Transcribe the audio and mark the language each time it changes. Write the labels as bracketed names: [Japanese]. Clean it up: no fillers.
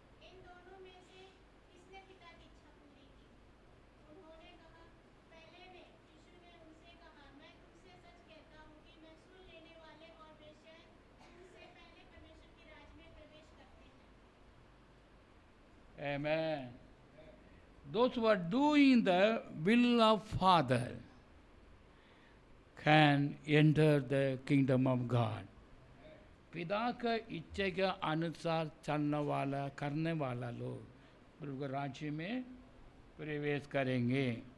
[Hindi] इन दोनों में से किसने पिता की इच्छा पूरी की? उन्होंने कहा, पहले ने। यीशु ने उनसे कहा, मैं तुमसे सच कहता हूँ कि महसूल लेने वाले और वेश्या उनसे पहले परमेश्वर के राज्य में प्रवेश करते हैं। [English] Amen. Those who are doing the will of Father can enter the kingdom of God. [Hindi] पिता का इच्छा के अनुसार चलने वाला, करने वाला लोग प्रभु के राज्य में प्रवेश करेंगे।